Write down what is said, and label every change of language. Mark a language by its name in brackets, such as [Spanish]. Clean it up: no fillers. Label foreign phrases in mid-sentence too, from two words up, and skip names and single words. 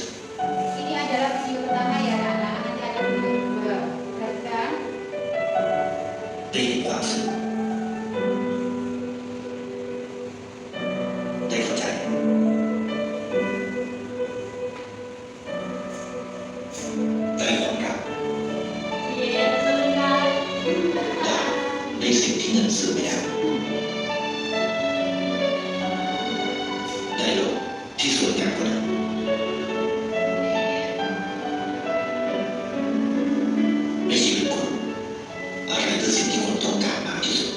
[Indonesian] Ini adalah video pertama ya anak-anak. Nanti ada video kedua. Perhatikan. [Thai] ได้เห็นความสุขได้เข้าใจ ได้ความรักได้สิ่งที่เงินซื้อไม่ได้ได้โลกที่สวยงามกว่านั้นในชีวิตคุณอะไรคือสิ่งที่คุณต้องการมากที่